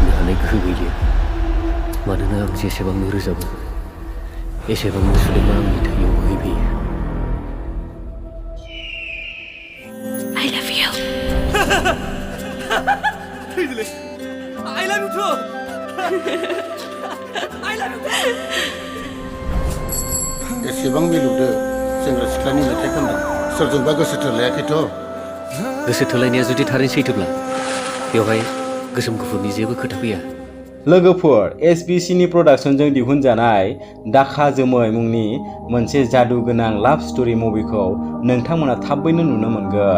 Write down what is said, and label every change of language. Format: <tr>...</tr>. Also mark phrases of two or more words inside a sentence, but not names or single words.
<brx>हानाय गोहो गैलिया मानोना आं जेसेबांनो रोजाबो एसेबांनो सुदेमा आंनि थैयाव बोहैबोयो।</brx> <en>I love you. I love you too. I love you too.</en> <brx>एसेबां मिलौदो सेंग्रा सिख्लानि मेथाइ खनदों सोरजोंबा गोसो थोलायाखैथ'। गोसो थोलायनाया जुदि थारैनो सैथोब्ला बेवहाय गोसोम गुफुरनि जेबो खोथा फैया। लोगोफोर SBCनि प्रडाक्शनजों दिहुनजानाय दाखा जोमै मुंनि मोनसे जादु गोनां</brx> <en>love story movieखौ</en> <brx>नोंथांमोना थाबैनो नुनो मोनगोन।</brx>